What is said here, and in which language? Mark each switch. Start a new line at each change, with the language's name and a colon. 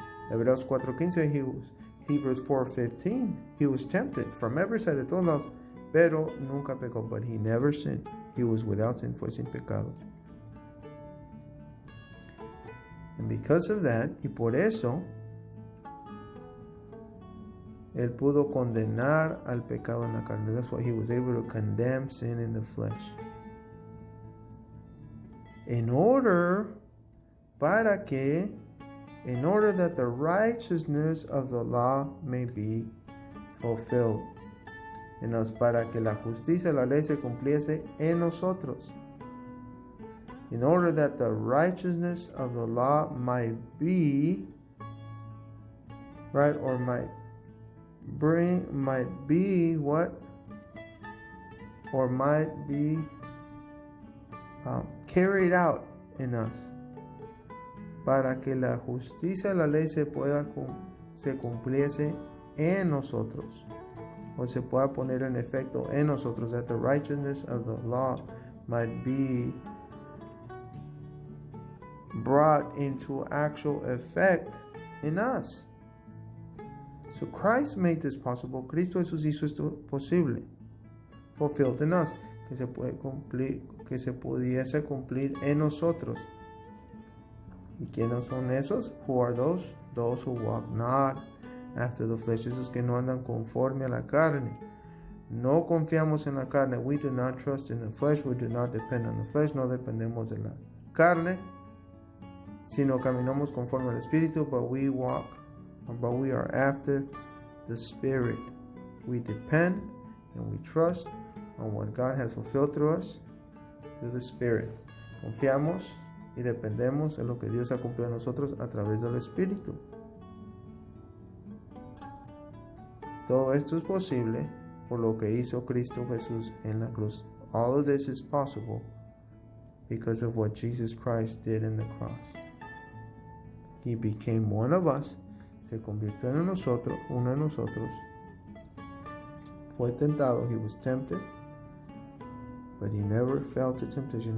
Spanish: Hebreos 4:15, Hebrews 4:15,
English: he was tempted from every side,
Spanish: de todos lados, pero nunca pecó.
English: But he never sinned. He was without sin,
Spanish: fue sin pecado.
English: And because of that,
Spanish: y por eso, Él pudo condenar al pecado en la carne.
English: That's why He was able to condemn sin in the flesh. In order that the righteousness of the law may be fulfilled.
Spanish: En us, para que la justicia de la ley se cumpliese en nosotros.
English: In order that the righteousness of the law might be, right, or might be what? Or might be carried out in us,
Spanish: para que la justicia de la ley se cumpliese en nosotros, o se pueda poner en efecto en nosotros,
English: that the righteousness of the law might be brought into actual effect in us. So Christ made this possible.
Spanish: Cristo Jesús hizo esto posible.
English: Fulfilled in us.
Spanish: Que se pudiese cumplir en nosotros. ¿Y quiénes son esos?
English: Who are those? Those who walk not after the flesh.
Spanish: Esos que no andan conforme a la carne. No confiamos en la carne.
English: We do not trust in the flesh. We do not depend on the flesh.
Spanish: No dependemos de la carne, sino caminamos conforme al Espíritu,
English: but we are after the Spirit. We depend and we trust on what God has fulfilled through us, through the Spirit.
Spanish: Confiamos y dependemos en lo que Dios ha cumplido en nosotros a través del Espíritu. Todo esto es posible por lo que hizo Cristo Jesús en la cruz.
English: All of this is possible because of what Jesus Christ did in the cross. He became one of us.
Spanish: Se convirtió en nosotros, uno de nosotros. Fue tentado.
English: He was tempted, but he never fell to temptation.